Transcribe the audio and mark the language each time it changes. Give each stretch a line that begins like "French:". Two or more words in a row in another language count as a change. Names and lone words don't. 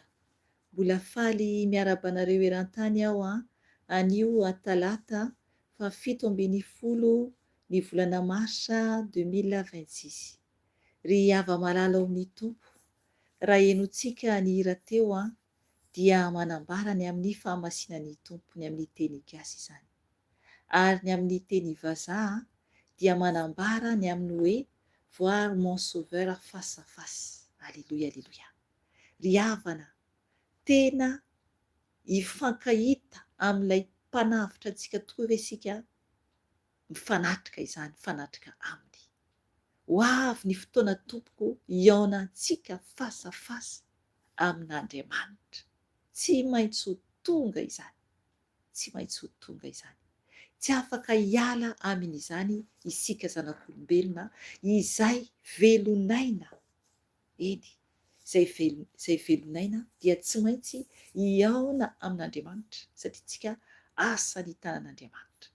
Malagasy: Mbola faly miarabanareo eran-tany aho anio talata fa 17 ny volana marsa 2026. Ry hava malala ao amin'ny tompo, raha henontsika ny hira teo dia manambara ny amin'ny fahamasinan'ny tompony amin'ny teny gasy izany. Ary ny amin'ny teny vazaha dia manambara ny amin'ny hoe
French: voir mon sauveur face à face.
Malagasy: Aleluia, aleluia. Ry havana tena hifankahita amin'ilay mpanavitra antsika tokoa ve isika mifanatrika izany, mifanatrika aminy. Ho avy ny fotoana tompoko hiaonantsika
French: face à face
Malagasy: amin'Andriamanitra. Tsy maintsy ho tonga izany, tsy maintsy ho tonga izany. Tsy afaka hiala amin'izany isika zanak'olombelona izay velonaina. Eny, izay velonaina dia tsy maintsy hiaona amin'Andriamanitra satria tsika asa ny tanan'Andriamanitra.